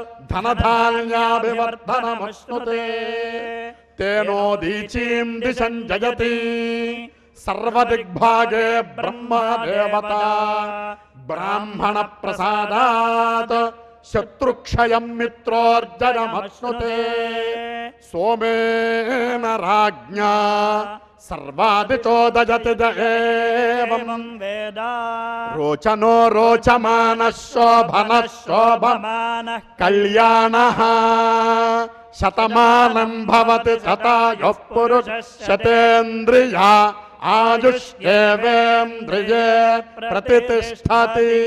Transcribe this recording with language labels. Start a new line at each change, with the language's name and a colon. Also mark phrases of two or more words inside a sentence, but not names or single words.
Sanskrit: धनधान्याभिवर्धनमश्नुते तेनोदीचीं दिशं जयति सर्वदिग्भागे ब्रह्मा देवता ब्राह्मण प्रसादात् शत्रुक्षयं मित्रोर्जनमश्नुते सोमेन राज्ञा సర్వాదిచోదయతి ఏవం వేద రోచనో రోచమానః శోభనః శోభమానః కళ్యాణః శతమానం భవతి శతాయుః పురుషः శతేంద్రియ ఆయుష్యేవేంద్రియే ప్రతిష్టతి.